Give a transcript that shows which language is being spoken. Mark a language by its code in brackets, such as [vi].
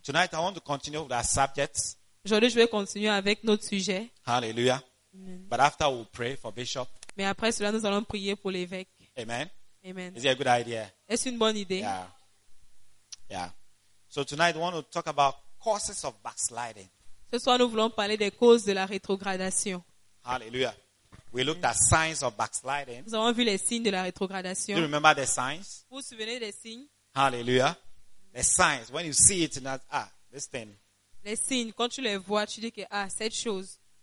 [en] Tonight I want to continue with our subject. [fr] Aujourd'hui, je vais continuer avec notre sujet. [en] Hallelujah. Amen. But after we pray for Bishop. [fr] Mais après cela, nous allons prier pour l'évêque. Amen. Amen. [en] Is it a good idea? [fr] Est-ce une bonne idée? Yeah. Yeah. [en] So tonight, we want to talk about causes of backsliding. [fr] Ce soir, nous voulons parler des causes de la rétrogradation. [en] Hallelujah. We looked at signs of backsliding. [fr] Nous avons vu les signes de la rétrogradation. [en] Do you remember the signs? [fr] Vous vous souvenez des signes? [en] Hallelujah. The signs. When you see it, this thing. [fr] Les signes, quand tu les vois, tu dis que, cette chose.